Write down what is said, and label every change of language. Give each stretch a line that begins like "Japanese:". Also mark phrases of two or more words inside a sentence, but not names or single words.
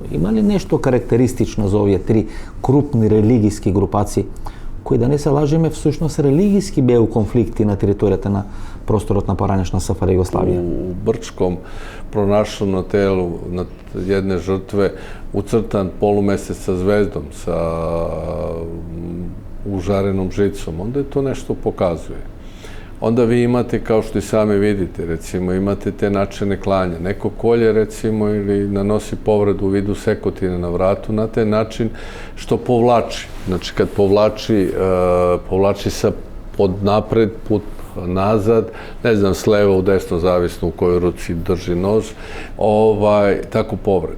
Macedonian: Има ли нешто карактеристично за овие три крупни религиски групации, кои да не се лажеме, всушност религиски беа у конфликти на територијата на просторот на поранешна СФР Југославија?
Serbian: У Брчком пронашло на телу на едне жртве уцртан полумесец со звездом, со ужареном жицом, onda to nešto pokazuje. Onda vi imate, kao što i sami vidite, recimo, imate te načine klanja. Neko kolje, recimo, ili nanosi povredu u vidu sekotine na vratu na taj način što povlači. Znači, kad povlači sa pod napred, put nazad, ne znam, s leva u desno, zavisno u kojoj ruci drži nož, tako povrede.